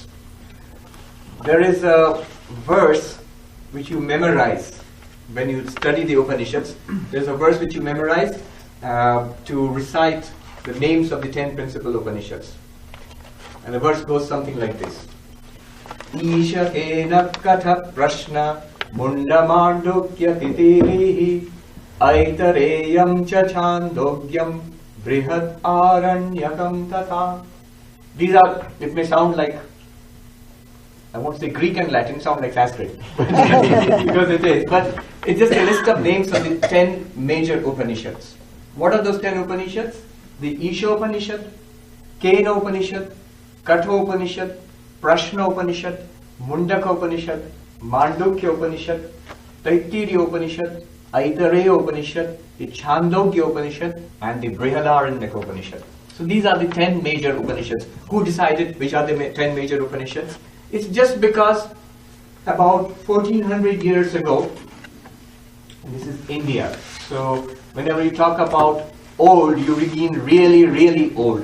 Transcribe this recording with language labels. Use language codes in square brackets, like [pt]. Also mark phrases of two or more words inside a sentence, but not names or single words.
[en] There is a verse which you memorize when you study the Upanishads. There's a verse which you memorize to recite the names of the 10 principal Upanishads. And the verse goes something like this. [sa] ईश केन कठ प्रश्न मुण्डमाण्डूक्य तित्तिरिः ऐतरेयं च छान्दोग्यं बृहद् आरण्यकं तथा. [en] These are, it may sound like, I won't say Greek and Latin, sound like Sanskrit, because it is, but it's just a list of names of the 10 major Upanishads. What are those 10 Upanishads? The Isha Upanishad, Kena Upanishad, Katha Upanishad, Prashna Upanishad, Mundaka Upanishad, Mandukya Upanishad, Taittiriya Upanishad, Aitareya Upanishad, the Chandogya Upanishad, and the Brihadaranyaka Upanishad. So these are the 10 major Upanishads. Who decided which are the 10 major Upanishads? It's just because about 1400 years ago, and this is India, so whenever you talk about old, you mean really, really old.